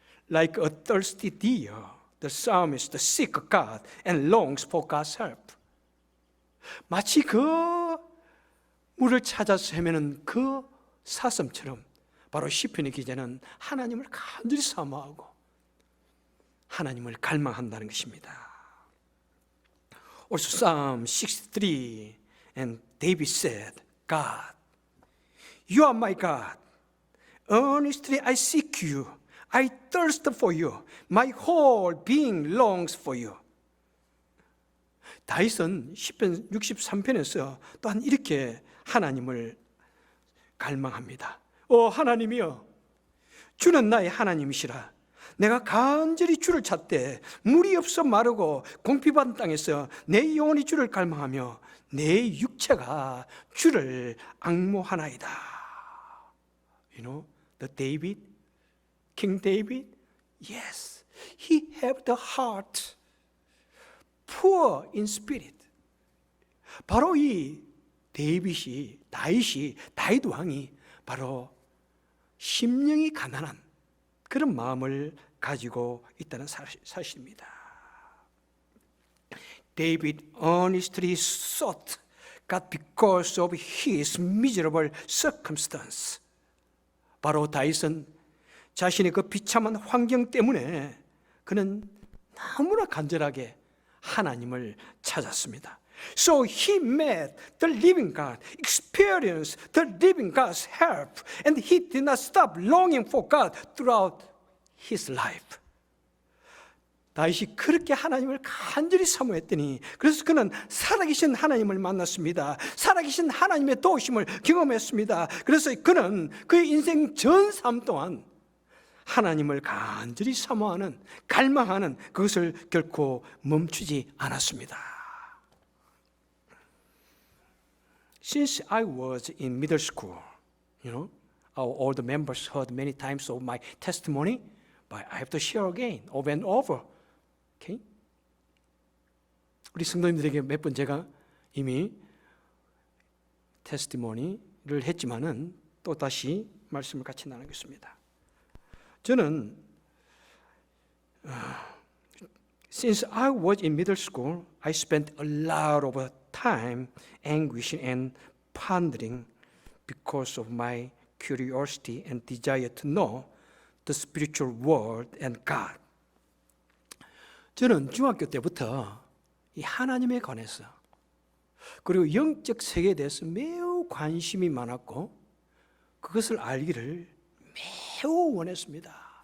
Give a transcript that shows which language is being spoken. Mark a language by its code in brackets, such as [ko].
[en] Like a thirsty deer, the psalmist seeks God and longs for God's help. [ko] 마치 그 물을 찾아서 헤매는 그 사슴처럼 바로 시편의 기자는 하나님을 간절히 사모하고 하나님을 갈망한다는 것입니다. [en] Also Psalm 63 and David said, God, you are my God. Earnestly I seek you. I thirst for you. My whole being longs for you. [ko] 다윗은 시편 63편에서 또한 이렇게 하나님을 갈망합니다. 오 하나님이여, 주는 나의 하나님이시라. 내가 간절히 주를 찾되 물이 없어 마르고 공피받은 땅에서 내 영혼이 주를 갈망하며 내 육체가 주를 앙모하나이다. [en] You know, the David, King David, yes, he had the heart poor in spirit. [ko] 바로 이 다윗 왕이 바로 심령이 가난한 그런 마음을 가지고 있다는 사실입니다. [en] David earnestly sought God because of his miserable circumstance. [ko] 바로 다윗은 자신의 그 비참한 환경 때문에 그는 너무나 간절하게 하나님을 찾았습니다. [en] So he met the living God, experienced the living God's help, and he did not stop longing for God throughout his life. [ko] 다윗이 그렇게 하나님을 간절히 사모했더니 그래서 그는 살아계신 하나님을 만났습니다. 살아계신 하나님의 도우심을 경험했습니다. 그래서 그는 그의 인생 전 삶 동안 하나님을 간절히 사모하는, 갈망하는 그것을 결코 멈추지 않았습니다. [en] Since I was in middle school, all the members heard many times of my testimony, but I have to share again, over and over. Okay? [ko] 우리 성도님들에게 몇 번 제가 이미 테스티모니를 했지만은 또 다시 말씀을 같이 나누겠습니다. 저는 [en] since I was in middle school, I spent a lot of time anguishing and pondering because of my curiosity and desire to know the spiritual world and God. [ko] 저는 중학교 때부터 이 하나님에 관해서 그리고 영적 세계에 대해서 매우 관심이 많았고 그것을 알기를 매우 원했습니다.